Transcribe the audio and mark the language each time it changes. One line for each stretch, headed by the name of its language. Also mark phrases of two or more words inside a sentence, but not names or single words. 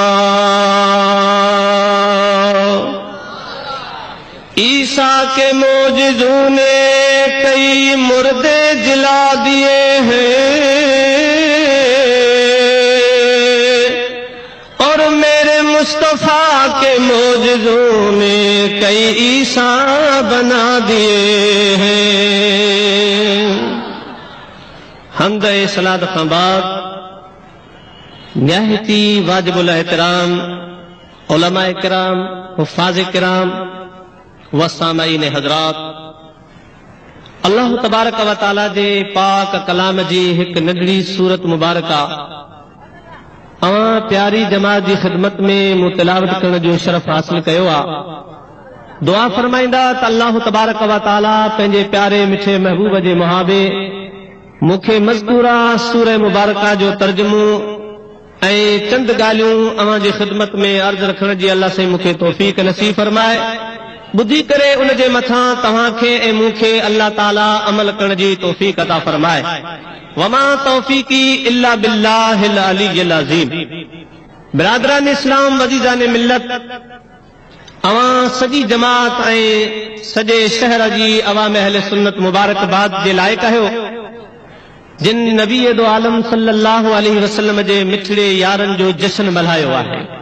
Urdu: عیسیٰ کے معجزوں نے کئی مردے جلا دیے ہیں اور میرے مصطفیٰ کے معجزوں نے کئی عیسیٰ بنا دیے ہیں.
Sindhi: हमद सलात खां बाद निहायती वाजिबुल एहतराम उलमा किराम, हुफ़ाज़ किराम व सामईन हज़रात,
Arabic: الله تبارك وتعالى
Sindhi: जे पाक कलाम जी हिक नंढड़ी सूरत मुबारका प्यारी जमात जी ख़िदमत में मुतिलावत करण जो शरफ़ हासिल कयो आ। दुआ फरमाईंदा त
Arabic: الله تبارك وتعالى
Sindhi: पंहिंजे प्यारे मिठे महबूब जे मुहाबे मूंखे मज़कूरा सूरह मुबारका जो तर्जुमो ऐं चंद ॻाल्हियूं अवां जी ख़िदमत में अर्ज़ रखण जी अल्लाह से मूंखे तौफ़ीक़ नसीब फरमाए। बुधी करे उन जे मथां तव्हांखे ऐं मूंखे अल्लाह ताला अमल करण जी तौफ़ीक़ अता फरमाए।
Arabic: وما توفيقي إلا بالله العلي العظيم.
Sindhi: बिरादरान इस्लाम, वज़ीज़ान मिल्लत, अवां सॼी जमात ऐं सॼे शहर जी अवाम अहले सुन्नत मुबारकबाद जे लाइक़ आहियो जिन नबी दो आलम
Arabic: صلى الله عليه وسلم
Sindhi: जे मिठड़े यारनि जो जश्न मल्हायो आहे।